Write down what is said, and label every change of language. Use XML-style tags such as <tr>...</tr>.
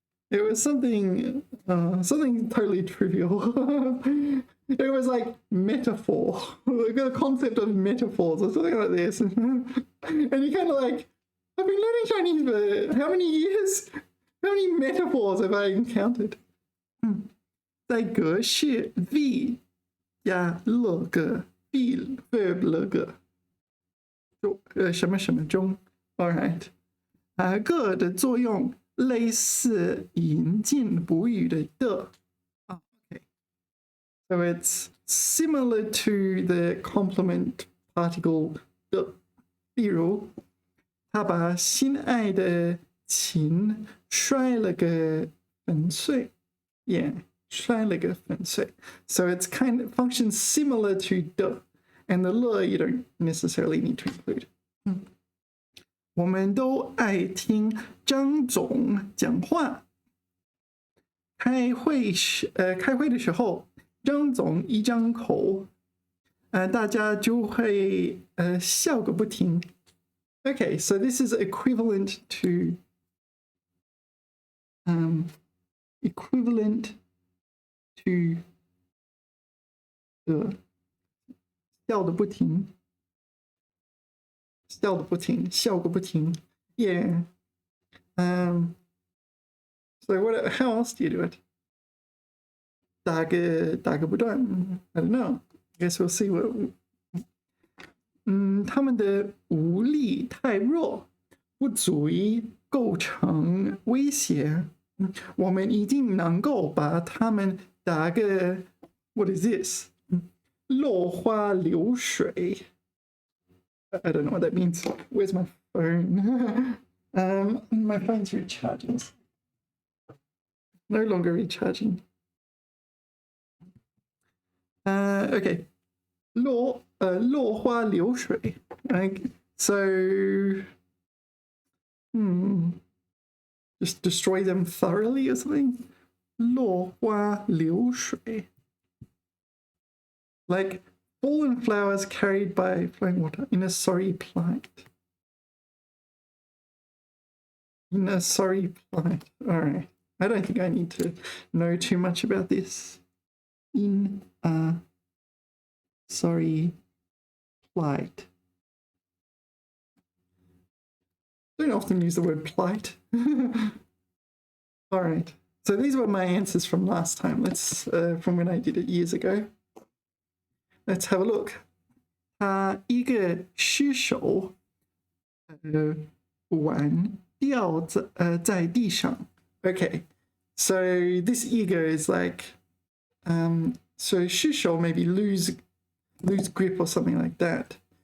<en>It was something totally trivial. It was like metaphor. The concept of metaphors or something like this. And you kind of like, I've been learning Chinese for how many years? How many metaphors have I encountered?</en> <zh>在格式 V 加了个 B verb 了个什么什么中</zh> <en>All right.</en> <zh>个的作用类似引进补语的的。Okay.</zh> <en>So it's similar to the complement particle 的。</en> <zh>例如，他把心爱的琴摔了个粉碎。</zh> <en>Yeah, 摔了个粉碎。So it's kind of functions similar to 的。 And the 了 you don't necessarily need to include.</en> <zh>我们都爱听张总讲话。开会的时候，张总一张口，大家就会笑个不停。</zh> <en>Okay, so this is equivalent to笑的不停。笑个不停。Yeah. So how else do you do it? 打个不断。I don't know. I guess we'll see what.</en> <zh>他们的武力太弱，不足以构成威胁。我们一定能够把他们打个</zh> <en>What is this?</en> <zh>落花流水。</zh> <en>I don't know what that means. Where's my phone? My phone's recharging. No longer recharging.</en> <zh>Okay. 落花流水.</zh> <en>So, just destroy them thoroughly or something?</en> <zh>落花流水.</zh> <en>Like fallen flowers carried by flowing water in a sorry plight. In a sorry plight. All right. I don't think I need to know too much about this. In a sorry plight. Don't often use the word plight. All right. So these were my answers from last time. Let's from when I did it years ago. Let's have a look.</en> <zh>他一个失手，碗掉在地上。</zh> <en>Okay, so this ego is like, so 失手 maybe lose grip or something like that.</en>